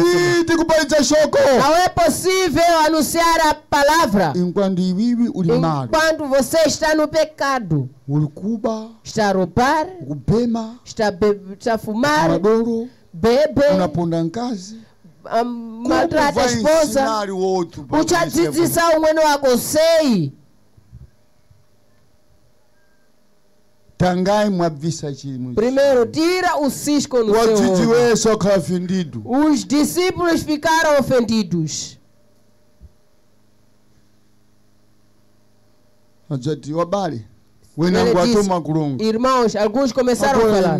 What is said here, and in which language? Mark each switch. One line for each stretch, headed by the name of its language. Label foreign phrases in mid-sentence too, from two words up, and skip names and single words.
Portuguese: Não é possível anunciar a palavra enquanto você está no pecado. Está a roubar, está a fumar, bebe, maltrata a esposa,
Sena: uchadzidzisa umwene wako sei.
Portuguese: Primeiro, tira o cisco no seu olho. Os discípulos ficaram ofendidos. Irmãos, alguns começaram a falar.